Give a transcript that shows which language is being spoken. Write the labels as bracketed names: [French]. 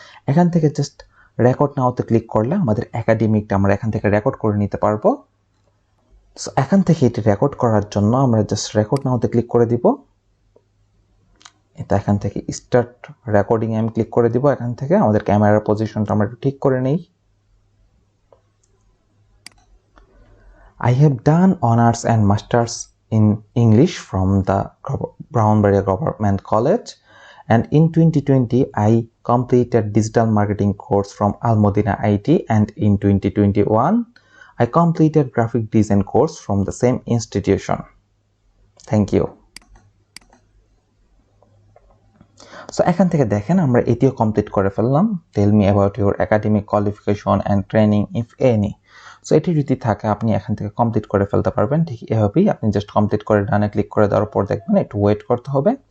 [Bangla] এখান থেকে just record নাওতে click করলে আমাদের একাডেমিকটা আমরা এখান থেকে রেকর্ড করে নিতে পারবো। সো এখান থেকে এটি রেকর্ড করার জন্য আমরা জাস্ট রেকর্ড নাওতে ক্লিক করে দিব। এটা এখান থেকে স্টার্ট রেকর্ডিং আমি ক্লিক করে দিব। এখান থেকে আমাদের ক্যামেরার পজিশনটা আমরা একটু ঠিক করে নেই। [English] I have done honors and masters in English from the Brownberry Government College, and in 2020 I completed digital marketing course from Al Modina IT, and in 2021 I completed graphic design course from the same institution. Thank you. [Bangla] So এখান থেকে দেখেন আমরা এটিও complete করে ফেললাম। [English] Tell me about your academic qualification and training if any. [Bangla] So এটি যদি থাকে আপনি এখান থেকে কমপ্লিট করে ফেলতে পারবেন। ঠিক এভাবেই আপনি জাস্ট কমপ্লিট করে ডানে ক্লিক করে দেওয়ার পর দেখবেন একটু ওয়েট করতে হবে।